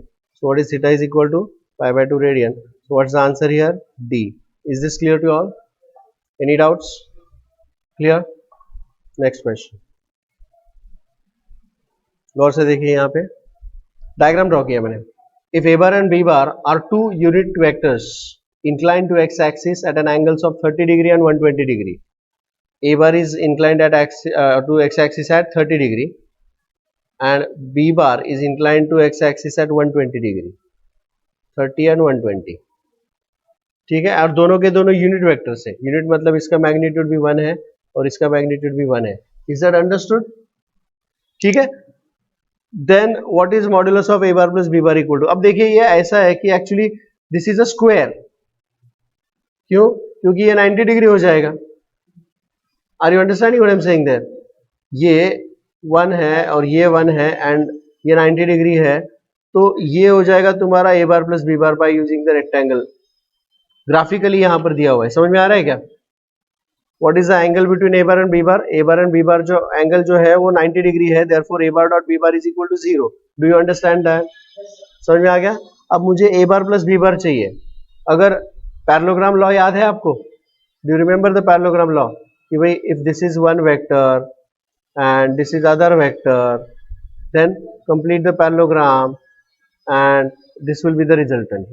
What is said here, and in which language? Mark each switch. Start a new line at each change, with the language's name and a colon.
English: So what is theta is equal to pi by 2 radian. So what's the answer here? D. Is this clear to all? Any doubts? Clear? Next question.
Hindi: गौर से देखिए, यहाँ पे diagram draw किया मैंने.
English: If A bar and B bar are two unit vectors inclined to x axis at an angles of 30 degree and 120 degree. A bar is inclined at to x axis at 30 degree and B bar is inclined to x axis at 120 degree. 30 and 120.
Hindi: ठीक है. और दोनों के दोनों unit vectors है. Unit मतलब इसका magnitude भी 1 है और इसका मैग्नीट्यूड भी 1 है.
English: Is that understood?
Hindi: ठीक है.
English: then what is modulus of A bar plus B bar equal to,
Hindi: अब देखिए ये ऐसा है कि
English: Actually this is a square. क्यों?
Hindi: क्योंकि ये 90 डिग्री हो जाएगा.
English: Are you understanding what I am saying there?
Hindi: ये 1 है और ये 1 है एंड ये 90 डिग्री है, तो ये हो जाएगा तुम्हारा ए बार plus B bar by using the rectangle. Graphically यहां पर दिया हुआ है. समझ में आ रहा है क्या?
English: What is the angle between A bar and B bar? A bar and B bar जो angle जो है वो 90 degree है. Therefore A bar dot B bar is equal to 0. Do you understand that?
Hindi: समझ में आ गया? अब मुझे ए बार प्लस बी बार चाहिए.
English: अगर parallelogram law याद है आपको? Do you remember the parallelogram law? कि भाई if this is one vector and this is other vector, then complete the parallelogram and this will be the resultant.